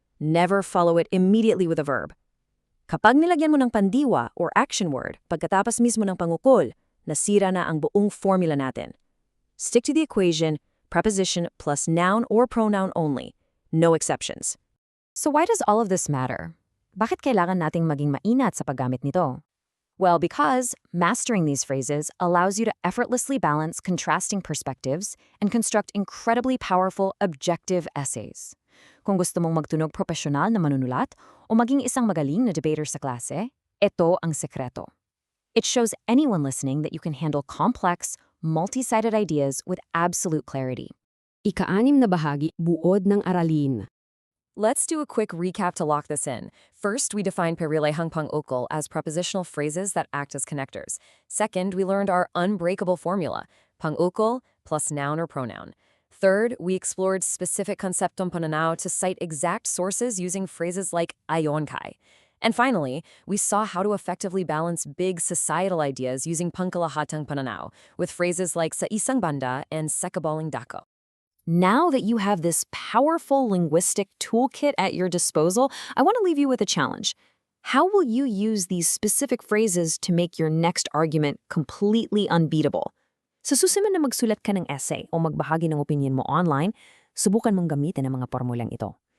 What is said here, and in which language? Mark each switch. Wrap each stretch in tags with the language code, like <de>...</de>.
<en>Never follow it immediately with a verb.</en> <tl>Kapag nilagyan mo ng pandiwa</tl> <en>or action word</en> <tl>pagkatapos mismo ng pangukol, nasira na ang buong formula natin.</tl> <en>Stick to the equation, preposition plus noun or pronoun only. No exceptions. So why does all of this matter?</en> <tl>Bakit kailangan nating maging mainat sa paggamit nito?</tl> <en>Well, because mastering these phrases allows you to effortlessly balance contrasting perspectives and construct incredibly powerful, objective essays.</en> <tl>Kung gusto mong magtunog profesional na manunulat o maging isang magaling na debater sa klase, ito ang sekreto.</tl> <en>It shows anyone listening that you can handle complex, multi-sided ideas with absolute clarity.</en> <tl>Ika-6 na bahagi, buod ng aralin.</tl> <en>Let's do a quick recap to lock this in. First, we defined Pariralang Pang-ukol as prepositional phrases that act as connectors. Second, we learned our unbreakable formula, pang-ukol plus noun or pronoun. Third, we explored specific</en> <tl>conceptum pananaw</tl> <en>to cite exact sources using phrases like</en> <tl>ayon kai.</tl> <en>And finally, we saw how to effectively balance big societal ideas using</en> <tl>pangkalahatang pananaw</tl> <en>with phrases like</en> <tl>sa isang banda</tl> <en>and</en> <tl>sekabaling dako.</tl> <en>Now that you have this powerful linguistic toolkit at your disposal, I want to leave you with a challenge. How will you use these specific phrases to make your next argument completely unbeatable?</en> <tl>Sa susunod na magsulat ka ng</tl> <en>essay</en> <tl>o magbahagi ng</tl> <en>opinion</en> <tl>mo</tl> <en>online,</en> <tl>subukan mong gamitin ang mga formulang ito.</tl>